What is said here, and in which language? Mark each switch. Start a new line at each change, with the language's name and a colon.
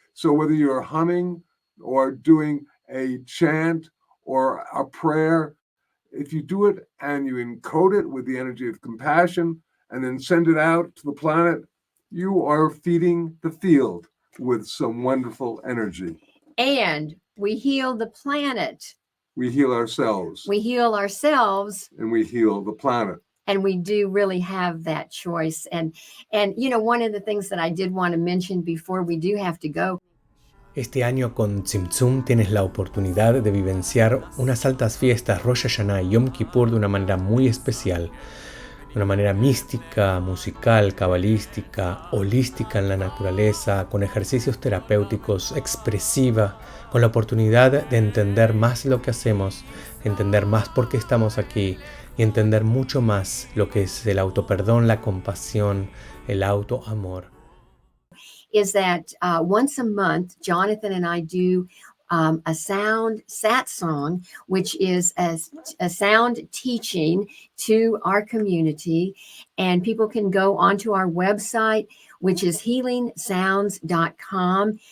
English: So whether you're humming or doing a chant or a prayer, if you do it and you encode it with the energy of compassion and then send it out to the planet, you are feeding the field with some wonderful energy. And we heal the planet. We heal ourselves. We heal ourselves. And we heal the planet. And we do really have that choice. And you know, one of the things that I did want to mention before we do have to go.
Spanish: Este año con Tzimtzum tienes la oportunidad de vivenciar unas altas fiestas Rosh Hashanah y Yom Kippur de una manera muy especial, de una manera mística, musical, cabalística, holística en la naturaleza, con ejercicios terapéuticos, expresiva, con la oportunidad de entender más lo que hacemos, entender más por qué estamos aquí y entender mucho más lo que es el autoperdón, la compasión, el autoamor.
English: Is that once a month, Jonathan and I do a sound sat song, which is a sound teaching to our community. And people can go onto our website, which is healingsounds.com.